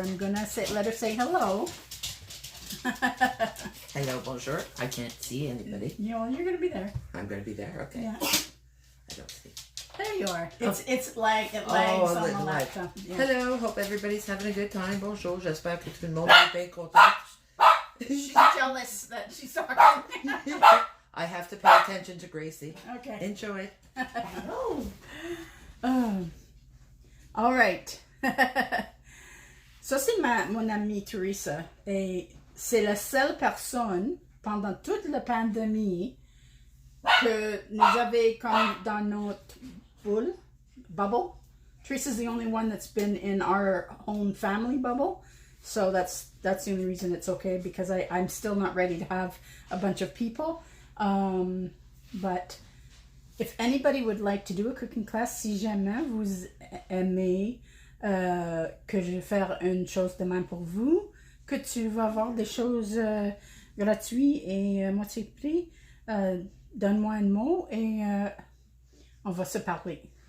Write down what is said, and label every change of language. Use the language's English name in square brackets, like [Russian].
[English] I'm gonna let her say hello. Hello, bonjour. I can't see anybody. You're gonna be there. I'm gonna be there. Okay. Yeah. I don't see. There you are. It lags on the laptop. Yeah. Hello. Hope everybody's having a good time. [French] Bonjour. J'espère que tout le monde est bien content. [English] She's jealous that she's talking. I have to pay attention to Gracie. Okay. Enjoy. All right. [French] Ça, c'est mon amie Teresa. Et c'est la seule personne pendant toute la pandémie que nous avons comme dans notre bubble. [English] Teresa's the only one that's been in our own family bubble. So that's the only reason it's okay, because I'm still not ready to have a bunch of people. But if anybody would like to do a cooking class, [French] si jamais vous aimez que je vais faire une chose de même pour vous, que tu vas avoir des choses gratuites et moitié prix, donne-moi un mot et on va se parler.